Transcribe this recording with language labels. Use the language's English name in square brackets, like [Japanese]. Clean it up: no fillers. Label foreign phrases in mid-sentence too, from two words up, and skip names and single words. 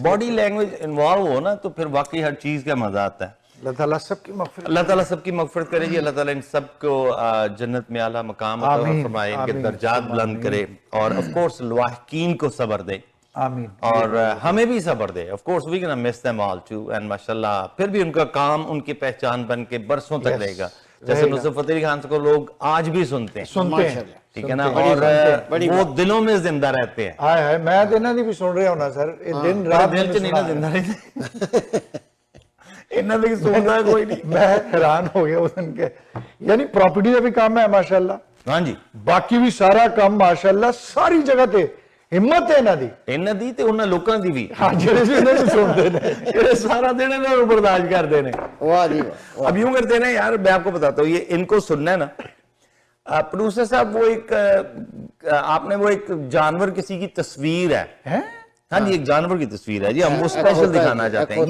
[English] body language involve [Urdu] ہو نا تو پھر واقعی ہر چیز کا مزہ آتا ہے. اللہ تعالیٰ سب کی مغفرت, اللہ تعالیٰ سب کی مغفرت کرے جی. اللہ تعالیٰ ان سب کو جنت میں اعلیٰ مقام عطا فرمائے, ان کے درجات بلند کرے, اور [English] of course [Urdu] لواحقین کو صبر دے, آمین, اور ہمیں بھی صبر دے. [English] of course we can miss them all too, and [Urdu] ماشاءاللہ پھر بھی ان کا کام ان کی پہچان بن کے برسوں تک رہے گا. جیسے نصرت فتح علی خان کو لوگ آج بھی سنتے ہیں, ٹھیک ہے نا, اور وہ دلوں میں زندہ رہتے ہیں. میں دینا نہیں بھی سن رہا ہونا سر, دن رات دل سے نہیں نا زندہ رہتے, انہوں نے سن رہا کوئی نہیں. میں حیران ہو گیا اس دن کے, یعنی پراپرٹی کا بھی کام ہے ماشاءاللہ, ہاں جی, [Punjabi] باقی بھی سارا کام ماشاءاللہ ساری جگہ تے ہمت ہے انہاں دی تے انہاں لوکاں دی بھی. [Urdu] ہاں جڑے سنتے ہیں, یہ سارا دن انہاں کو برداشت کرتے ہیں. واہ جی, اب یوں کرتے ہیں نا یار, میں آپ کو بتاتا ہوں, یہ ان کو سننا ہے نا, پروڈیوسر صاحب, وہ ایک آپ نے وہ ایک جانور کسی کی تصویر ہے, ہاں جی, ایک جانور کی تصویر ہے جی, ہم وہ اسپیشل دکھانا چاہتے ہیں.